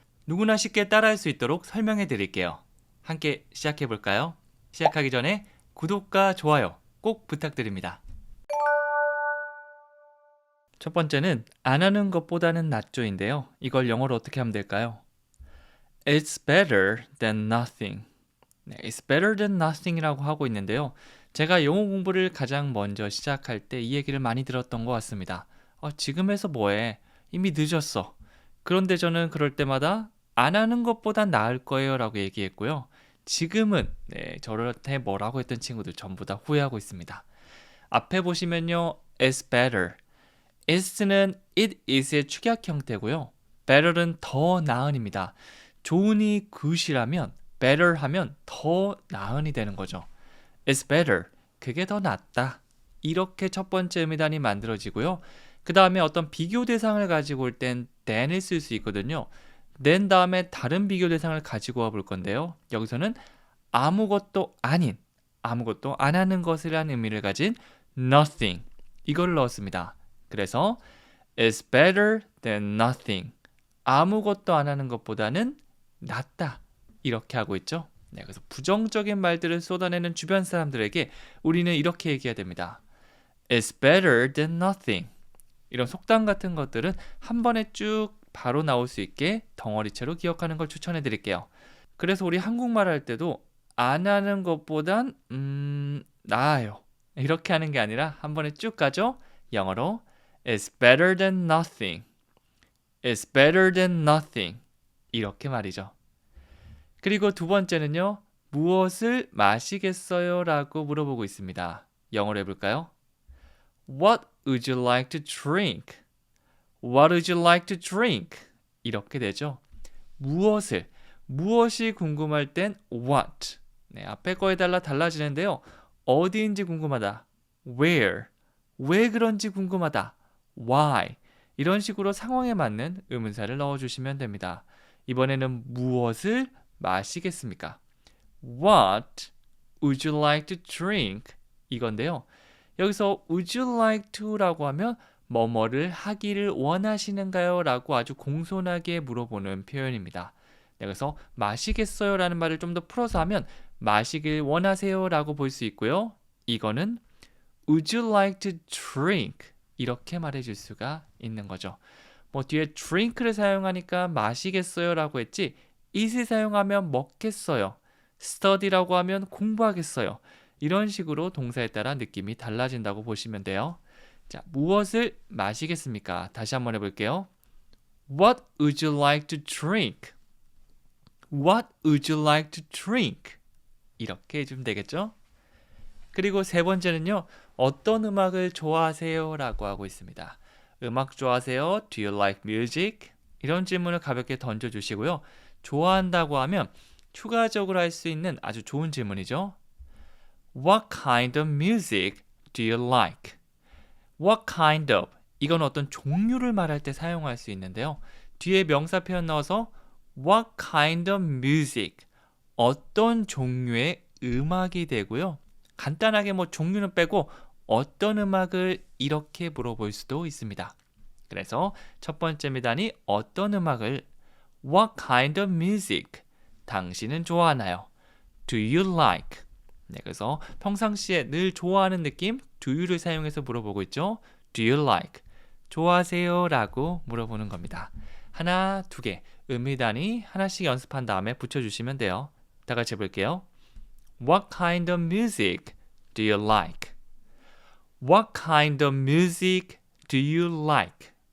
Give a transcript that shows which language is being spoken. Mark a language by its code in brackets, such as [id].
[ko] 누구나 쉽게 따라할 수 있도록 설명해 드릴게요. 함께 시작해 볼까요? 시작하기 전에 구독과 좋아요 꼭 부탁드립니다. 첫 번째는 안 하는 것보다는 낫죠인데요. 이걸 영어로 어떻게 하면 될까요? [en] It's better than nothing. [ko] 네, [en] It's better than nothing [ko] 이라고 하고 있는데요. 제가 영어 공부를 가장 먼저 시작할 때 이 얘기를 많이 들었던 것 같습니다. 지금 해서 뭐해? 이미 늦었어. 그런데 저는 그럴 때마다 안 하는 것보다 나을 거예요 라고 얘기했고요. 지금은 저한테 뭐라고 했던 친구들 전부 다 후회하고 있습니다. 앞에 보시면요. [en] It's better. [ko] is는 it is의 축약 형태고요. better는 더 나은입니다. 좋으니 good이라면 better 하면 더 나은이 되는 거죠. [en] It's better. [ko] 그게 더 낫다. 이렇게 첫 번째 의미단이 만들어지고요. 그 다음에 어떤 비교 대상을 가지고 올 땐 than을 쓸 수 있거든요. then 다음에 다른 비교 대상을 가지고 와 볼 건데요. 여기서는 아무것도 아닌, 아무것도 안 하는 것이라는 의미를 가진 nothing. 이걸 넣었습니다. 그래서 [en] It's better than nothing. [ko] 아무것도 안 하는 것보다는 낫다. 이렇게 하고 있죠. 네, 그래서 부정적인 말들을 쏟아내는 주변 사람들에게 우리는 이렇게 얘기해야 됩니다. [en] It's better than nothing. [ko] 이런 속담 같은 것들은 한 번에 쭉 바로 나올 수 있게 덩어리째로 기억하는 걸 추천해 드릴게요. 그래서 우리 한국말 할 때도 안 하는 것보단 나아요. 이렇게 하는 게 아니라 한 번에 쭉 가죠. 영어로 [en] It's better than nothing. It's better than nothing. [ko] 이렇게 말이죠. 그리고 두 번째는요. 무엇을 마시겠어요? 라고 물어보고 있습니다. 영어로 해볼까요? [en] What would you like to drink? What would you like to drink? [ko] 이렇게 되죠. 무엇이 궁금할 땐 what. 네, 앞에 거에 따라 달라지는데요. 어디인지 궁금하다. Where. 왜 그런지 궁금하다. Why? 이런 식으로 상황에 맞는 의문사를 넣어주시면 됩니다. 이번에는 무엇을 마시겠습니까? [en] What would you like to drink? [ko] 이건데요. 여기서 would you like to 라고 하면 뭐뭐를 하기를 원하시는가요? 라고 아주 공손하게 물어보는 표현입니다. 그래서 마시겠어요? 라는 말을 좀 더 풀어서 하면 마시길 원하세요? 라고 볼 수 있고요. 이거는 [en] Would you like to drink? [ko] 이렇게 말해줄 수가 있는 거죠. 뒤에 drink를 사용하니까 마시겠어요 라고 했지 eat을 사용하면 먹겠어요. study라고 하면 공부하겠어요. 이런 식으로 동사에 따라 느낌이 달라진다고 보시면 돼요. 자, 무엇을 마시겠습니까? 다시 한번 해볼게요. [en] What would you like to drink? What would you like to drink? [ko] 이렇게 해주면 되겠죠? 그리고 세 번째는요. 어떤 음악을 좋아하세요? 라고 하고 있습니다. 음악 좋아하세요? [en] Do you like music? [ko] 이런 질문을 가볍게 던져주시고요. 좋아한다고 하면 추가적으로 할 수 있는 아주 좋은 질문이죠. [en] What kind of music do you like? What kind of? [ko] 이건 어떤 종류를 말할 때 사용할 수 있는데요. 뒤에 명사 표현 넣어서 [en] What kind of music? [ko] 어떤 종류의 음악이 되고요. 간단하게 종류는 빼고 어떤 음악을 이렇게 물어볼 수도 있습니다. 그래서 첫 번째 미단이 어떤 음악을 [en] What kind of music? [ko] 당신은 좋아하나요? [en] Do you like? [ko] 네, 그래서 평상시에 늘 좋아하는 느낌 do you를 사용해서 물어보고 있죠. [en] Do you like? [ko] 좋아하세요? 라고 물어보는 겁니다. 하나, 두 개 음미단위 하나씩 연습한 다음에 붙여주시면 돼요. 다 같이 해볼게요. [en] What kind of music do you like? What kind of music do you like?